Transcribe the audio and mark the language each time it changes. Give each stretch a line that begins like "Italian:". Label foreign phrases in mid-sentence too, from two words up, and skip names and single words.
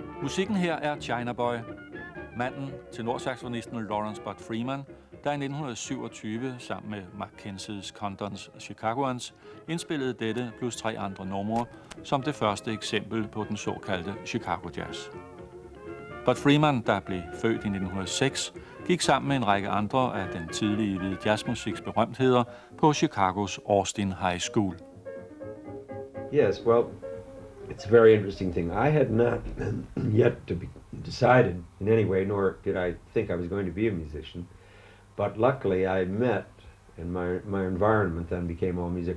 Danish: Musikken her er China Boy, manden til nordsaxofonisten Lawrence Bud Freeman, der i 1927 sammen med Mackenzie's Condons Chicagoans indspillede dette plus 3 andre numre som det første eksempel på den såkaldte Chicago Jazz. Bud Freeman, der blev født i 1906, gik sammen med en række andre af den tidlige hvide jazzmusiks berømtheder på Chicagos Austin High School.
English: Yes, well, it's a very interesting thing. I had not yet decided in any way, nor did I think I was going to be a musician. But luckily I met, and my environment then became all music.